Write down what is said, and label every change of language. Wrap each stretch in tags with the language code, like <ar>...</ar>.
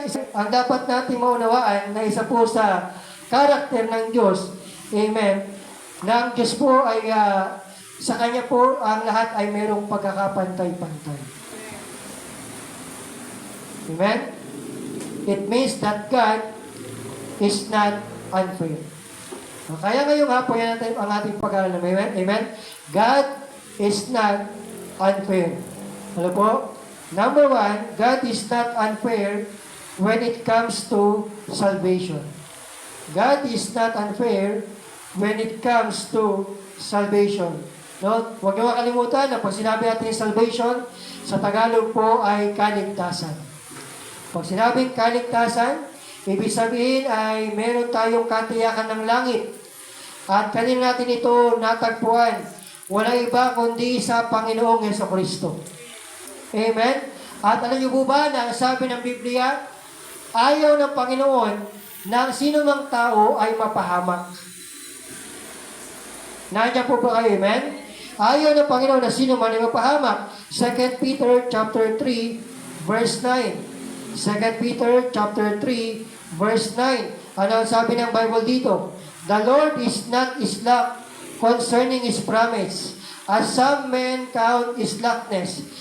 <tl>Ang dapat natin maunawaan na isa po sa karakter ng Diyos, amen, na ang Diyos po ay sa Kanya po ang lahat ay mayroong pagkakapantay-pantay. Amen?</tl> <en>It means that God is not unfair.</en> <tl>Kaya ngayong hapon yan natin ang ating pag-aaral.</tl> <en>Amen? Amen? God is not unfair.</en> <tl>Ano po?</tl> <en>Number one, God is not unfair when it comes to salvation. God is not unfair when it comes to salvation.</en> <tl>No? Huwag niyo makalimutan na pag sinabi natin salvation, sa Tagalog po ay kaligtasan. Pag sinabing kaligtasan, ibig sabihin ay meron tayong katiyakan ng langit. At kanina natin ito natagpuan. Walang iba kundi sa Panginoong Jesucristo. Amen? At alam niyo po ba na sabi ng Biblia, ayaw ng Panginoon na sino mang tao ay mapahamak. Nandiyan po ba kayo? Amen? Ayaw ng Panginoon na sino man ay mapahamak.</tl> <en>2 Peter chapter 3 verse 9. 2 Peter chapter 3 verse 9.</en> <tl>Ano ang sabi ng Bible dito?</tl> <en>The Lord is not slack concerning His promise, as some men count slackness.</en>